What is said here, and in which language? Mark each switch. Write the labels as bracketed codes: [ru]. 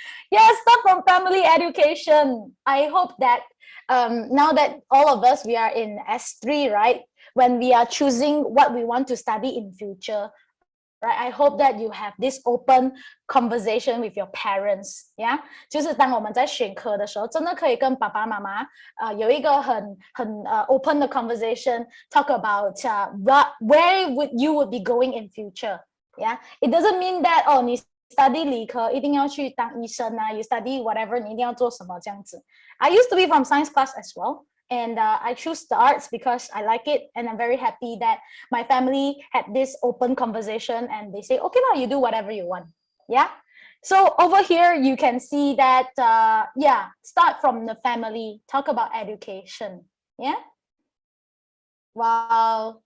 [en] Yes, start from family education. I hope that now that all of us, we are in S3, right? When we are choosing what we want to study in future, right? I hope that you have this open conversation with your parents, yeah? [zh] 就是当我们在选科的时候，真的可以跟爸爸妈妈有一个很open 的 conversation, [en] talk about where you would be going in future, [zh] yeah? [en] It doesn't mean that, [zh] 你 study 理科一定要去当医生啊 [en] you study whatever [zh] 你一定要做什么这样子。 [en] I used to be from science class as well. And I choose the arts because I like it, and I'm very happy that my family had this open conversation and they say, okay, now you do whatever you want. Yeah. So over here, you can see that, yeah, start from the family, talk about education. Yeah. Wow.